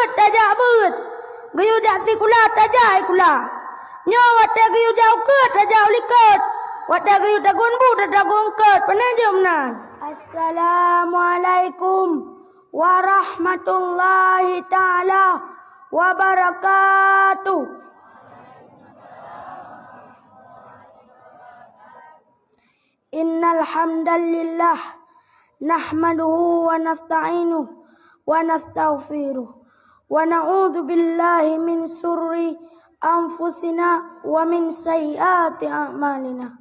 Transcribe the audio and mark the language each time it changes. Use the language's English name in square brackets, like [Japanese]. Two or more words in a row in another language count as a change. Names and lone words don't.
[Gayo] tajak beut. Gayu dak si kula tajai kula. Nyo wate gayu jauh ke tajak likut. Wate gayu dagun bu dagun ket. Penajum nan. [Arabic] السلام عليكم ورحمة الله تعالى وبركاته. إن الحمد لله نحمده ونستعينه ونستغفره ونعوذ بالله من شرور أنفسنا ومن سيئات أعمالنا.